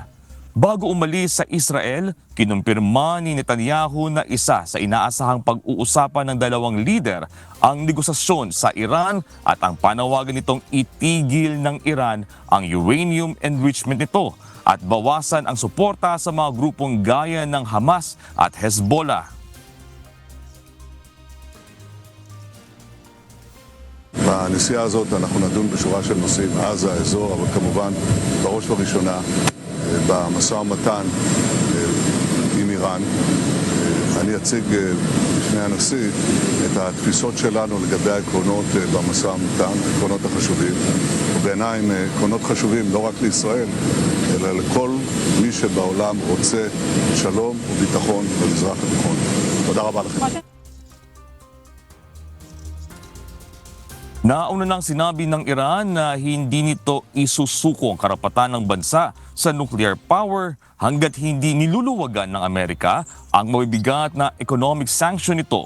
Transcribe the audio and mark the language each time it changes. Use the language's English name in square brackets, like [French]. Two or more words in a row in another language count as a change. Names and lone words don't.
[Filipino] Bago umalis sa Israel, kinumpirma ni Netanyahu na isa sa inaasahang pag-uusapan ng dalawang lider ang negosasyon sa Iran at ang panawagan nitong itigil ng Iran ang [English] uranium enrichment [Filipino] nito at bawasan ang suporta sa mga grupong gaya ng Hamas at Hezbollah. [Hebrew] בנסיעה הזאת אנחנו נדון בשורה של נושאים, עזה, האזור, אבל כמובן בראש ובראשונה במשא ומתן עם איראן. אני אציג בפני הנשיא את התפיסות שלנו לגבי העקרונות במשא ומתן, העקרונות החשובים, ובעיניי הם עקרונות חשובים לא רק לישראל, אלא לכל מי שבעולם רוצה שלום וביטחון במזרח התיכון. תודה רבה לכם. [Filipino] Nauna nang sinabi ng Iran na hindi nito isusuko ang karapatan ng bansa sa [English] nuclear power [Filipino] hanggat hindi niluluwagan ng Amerika ang mabibigat na [English] economic sanction [Filipino] nito.